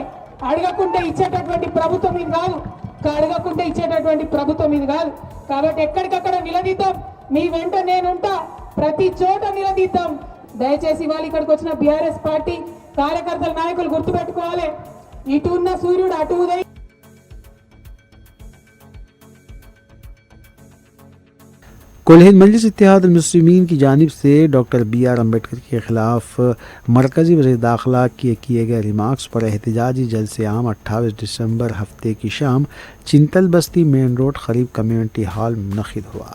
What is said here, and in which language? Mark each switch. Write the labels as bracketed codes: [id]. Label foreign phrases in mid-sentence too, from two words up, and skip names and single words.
[te] అడగకుంటే ఇచ్చేటటువంటి ప్రభుత్వం ఇది కాదు, అడగకుంటే ఇచ్చేటటువంటి ప్రభుత్వం ఇది కాదు. కాబట్టి ఎక్కడికక్కడ నిలదీద్దాం, మీ వెంట నేనుంటా, ప్రతి చోట నిలదీద్దాం. దయచేసి ఇవాళ ఇక్కడికి వచ్చిన BRS పార్టీ కార్యకర్తల నాయకులు గుర్తుపెట్టుకోవాలి, ఇటు ఉన్న సూర్యుడు అటు ఉదయం. [ur] کل ہند مجلس اتحاد المسلمین کی جانب سے ڈاکٹر BR امبیڈکر کے خلاف مرکزی وزیر داخلہ کے کیے گئے ریمارکس پر احتجاجی جلسے عام 28 دسمبر ہفتے کی شام چنتل بستی مین روڈ قریب کمیونٹی ہال منعقد ہوا۔